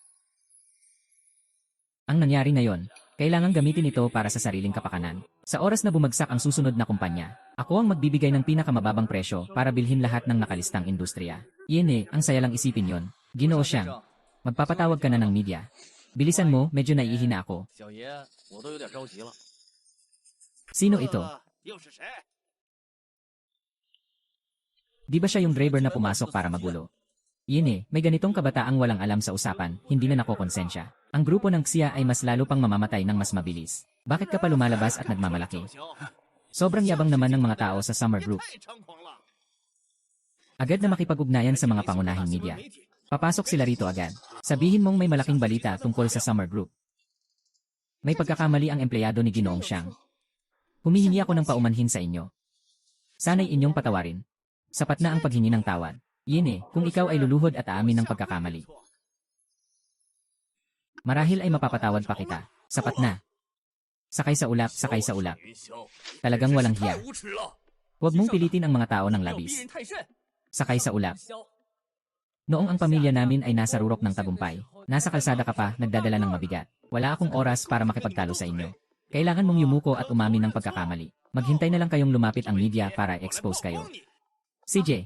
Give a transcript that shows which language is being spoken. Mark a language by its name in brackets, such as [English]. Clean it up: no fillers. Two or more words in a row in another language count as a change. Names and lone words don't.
[Filipino] Ang nangyari ngayon, kailangan gamitin ito para sa sariling kapakanan. Sa oras na bumagsak ang susunod na kumpanya, ako ang magbibigay ng pinakamababang presyo para bilhin lahat ng nakalistang industriya. Iyan ang saya lang isipin yon. Ginoo Xiang, magpapatawag ka na ng media. Bilisan mo, medyo naiihina ako. [Chinese] 小爷，我都有点着急了。 [Filipino] Sino ito? [Chinese] 又是谁？ [Filipino] Di ba siya yung driver na pumasok para magulo? Iyan may ganitong kabataang walang alam sa usapan, hindi na nakokonsensya. Ang grupo ng Xia ay mas lalo pang mamamatay ng mas mabilis. Bakit ka pa lumalabas at nagmamalaki? [Chinese] 行， [Filipino] Sobrang yabang naman ng mga tao sa Summer [Chinese] 也 [Filipino] Group. [Chinese] 太猖狂了。 [Filipino] Agad na makipag-ugnayan sa mga pangunahing media. Papasok sila rito agad. Sabihin mong may malaking balita tungkol sa Summer Group. May pagkakamali ang empleyado ni Ginoong Xiang. Humihingi ako ng paumanhin sa inyo. Sana'y inyong patawarin. Sapat na ang paghingi ng tawad. Yun kung ikaw ay luluhod at aamin ng pagkakamali. Marahil ay mapapatawad pa kita. Sapat na. Sakay sa ulap, sakay sa ulap. [Chinese] 云霄， [Filipino] Talagang walang [Chinese] 太 [Filipino] hiya. [Chinese] 无耻了！ [Filipino] Huwag mong pilitin ang mga tao ng [Chinese] 要逼 [Filipino] labis. [Chinese] 人太甚。 [Filipino] Sakay sa ulap. [Chinese] 萧， [Filipino] Noong ang pamilya namin ay nasa rurok ng tagumpay, nasa kalsada ka pa, nagdadala ng mabigat. Wala akong oras para makipagtalo sa inyo. Kailangan mong yumuko at umamin ng pagkakamali. Maghintay na lang kayong lumapit ang media para expose kayo. CJ.